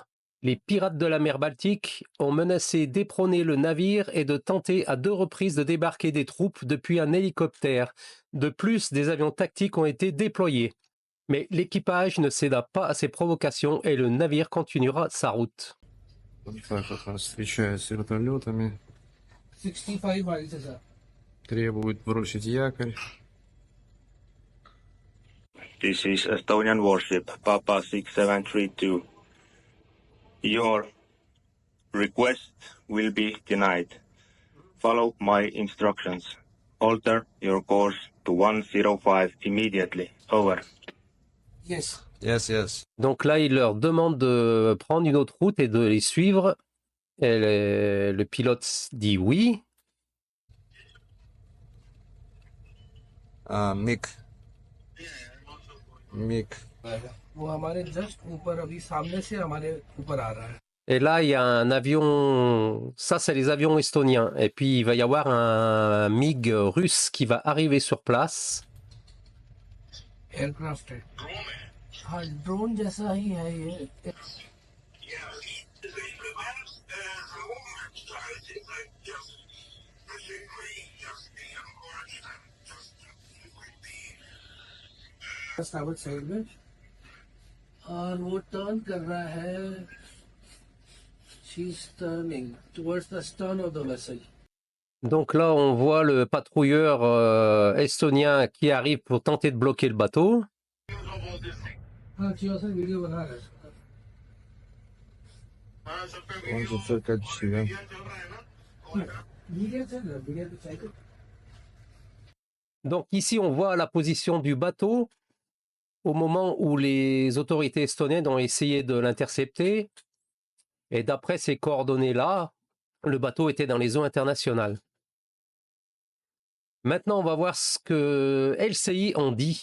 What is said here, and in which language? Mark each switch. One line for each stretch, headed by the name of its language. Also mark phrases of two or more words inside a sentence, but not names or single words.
French: Les pirates de la mer Baltique ont menacé d'éperonner le navire et de tenter à 2 reprises de débarquer des troupes depuis un hélicoptère. De plus, des avions tactiques ont été déployés. Mais l'équipage ne céda pas à ces provocations et le navire continuera sa route.
Russian: Встречаются с вертолетами,
English: 65 miles, sir.
Russian: требуют бросить якорь.
English: This is Estonian warship, Papa 6732. Your request will be denied. Follow my instructions. Alter your course to 105 immediately. Over. Yes. Yes.
French: Donc là, il leur demande de prendre une autre route et de les suivre. Et le pilote dit oui.
English: Mic.
Hindi: वो हमारे जस्ट ऊपर अभी सामने से हमारे ऊपर आ रहा है.
French: Et là, il y a un avion, ça c'est les avions estoniens. Et puis il va y avoir un MiG russe qui va arriver sur place.
Hindi: एयरक्राफ्ट है. हाँ, ड्रोन जैसा ही है ये.
English: starboard side
Hindi: में और वो टर्न कर रहा है.
English: She's turning towards the stern of the vessel.
French: Donc là, on voit le patrouilleur estonien qui arrive pour tenter de bloquer le bateau.
Hindi: हाँ, अच्छी से वीडियो बना रहा है.
Russian: Он же все качественно.
Hindi: वीडियो चल रहा है, वीडियो तो चाहिए.
French: Donc ici, on voit la position du bateau au moment où les autorités estoniennes ont essayé de l'intercepter. Et d'après ces coordonnées-là, le bateau était dans les eaux internationales. Maintenant, on va voir ce que LCI ont dit.